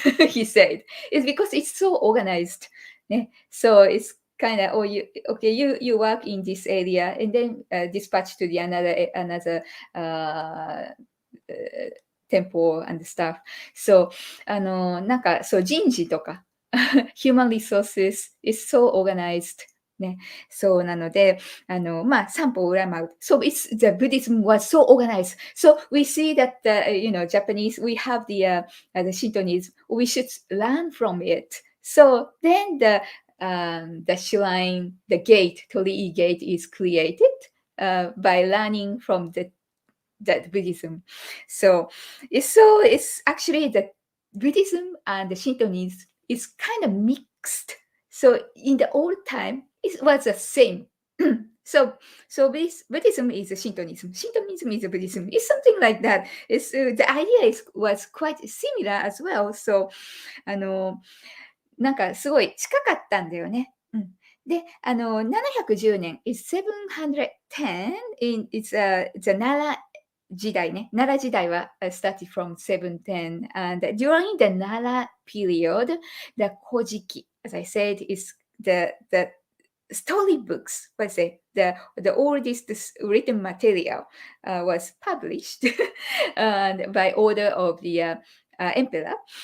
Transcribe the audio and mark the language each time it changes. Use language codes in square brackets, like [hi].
[en] He said it's because it's so organized. So it's kind of you work in this area and then dispatch to the another temple and stuff. So [ja] なんかそう人事とか [en] human resources is so organized ね。 [ja] そうなので、三歩裏回る。 [en] So the Buddhism was so organized. So we see that, Japanese, we have the Shintoism. We should learn from it. So then the shrine, the gate, Torii gate is created by learning from that Buddhism. So it's actually the Buddhism and the Shintoism is kind of mixed. So in the old time, it was the same. So Buddhism is a Shintoism. Shintoism is a Buddhism. It's something like that. It's the idea was quite similar as well. [ja] So なんかすごい近かったんだよね。で、710年 [en] is 710 in it's the Nara 時代ね。 [ja] 奈良時代は [en] started from 710 and during the Nara period, the Kojiki, as I said, is the storybooks, let's say, the oldest written material was published by order of the emperor.